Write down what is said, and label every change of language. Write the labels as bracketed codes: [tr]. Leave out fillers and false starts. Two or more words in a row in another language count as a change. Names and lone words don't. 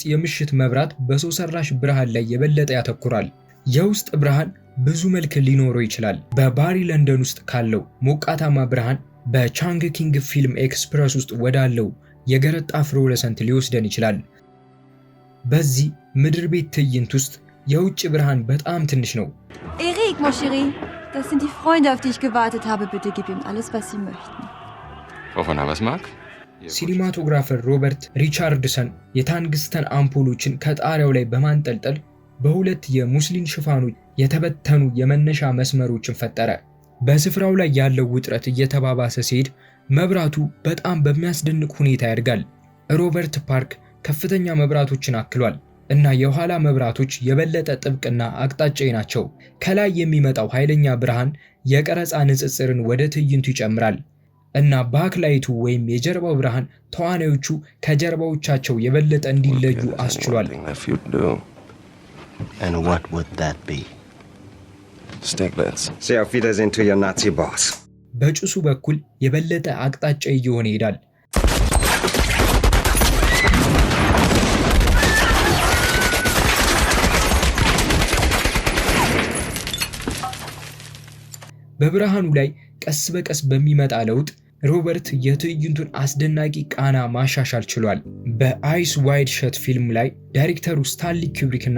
[am] የምሽት መብራት በሰው ሰራሽ ብርሃን ላይ የበለጠ ያተኩራል። የውስጥ ብርሃን ብዙ መልክ ሊኖረው ይችላል። በባሪ ለንደን ውስጥ ካለው ሞቃታማ ብርሃን በቻንግ ኪንግ ፊልም ኤክስፕረስ ውስጥ ወዳለው የገረጣ ፍሎረሰንት ሊወስደን ይችላል። በዚህ ምድር ቤት ትዕይንት ውስጥ የውጭ ብርሃን በጣም ትንሽ ነው። [de] Erik, [fr] mon chéri, [de] das sind die Freunde, auf die ich gewartet habe. Bitte gib ihm alles, was sie möchten. Wovon er was mag? [am] ሲኒማቶግራፈር ሮበርት ሪቻርድሰን የታንግስተን አምፖሎችን ከጣሪያው ላይ በማንጠልጠል በሁለት የሙስሊን ሽፋኖች የተበተኑ የመነሻ መስመሮችን ፈጠረ። በስፍራው ላይ ያለው ውጥረት እየተባባሰ ሲሄድ መብራቱ በጣም በሚያስደንቅ ሁኔታ ያድጋል። ሮበርት ፓርክ ከፍተኛ መብራቶችን አክሏል። እና የኋላ መብራቶች የበለጠ ጥብቅና አቅጣጫዊ ናቸው። ከላይ የሚመጣው ኃይለኛ ብርሃን የቀረጻ ንጽጽርን ወደ ትዕይንቱ ይጨምራል እና ባክላይቱ ወይም የጀርባው ብርሃን ተዋናዮቹ ከጀርባዎቻቸው የበለጠ እንዲለዩ አስችሏል። [en] And what would that be? Stiglitz. See [de] auf Wiedersehen [en] to your Nazi boss. [am] በጭሱ በኩል የበለጠ አቅጣጫ እየሆነ ይሄዳል። በብርሃኑ ላይ ቀስ በቀስ በሚመጣ ለውጥ ሮበርት የትዕይንቱን አስደናቂ ቃና ማሻሻል ችሏል። በአይስ ዋይድ ሸት ፊልም ላይ ዳይሬክተሩ ስታንሊ ኩብሪክ እና